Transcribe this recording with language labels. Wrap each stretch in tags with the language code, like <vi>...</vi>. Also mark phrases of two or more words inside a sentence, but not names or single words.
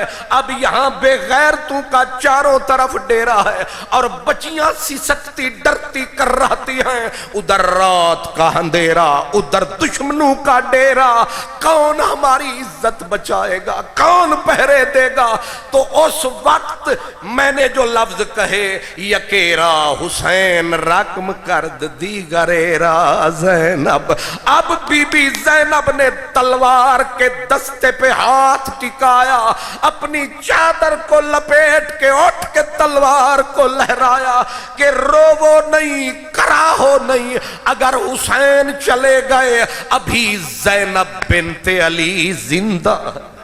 <ur>اب یہاں بے غیرتوں کا چاروں طرف ڈیرا ہے، اور بچیاں سسکتی ڈرتی کر رہتی ہیں. ادھر رات کا اندھیرا، ادھر دشمنوں کا ڈیرا. کون ہماری عزت بچائے گا؟ کون پہرے دے گا؟ تو اس وقت میں نے جو لفظ کہے،</ur> <fa>یکیرا حسین رقم کرد دیگریرا زینب.</fa> <ur>اب بی بی زینب نے تلوار کے دستے پہ ہاتھ ٹکایا، اپنی چادر کو لپیٹ کے اٹھ کے تلوار کو لہرایا کہ روو نہیں، کراہو نہیں. اگر حسین چلے گئے، ابھی زینب بنت علی زندہ ہے.</ur>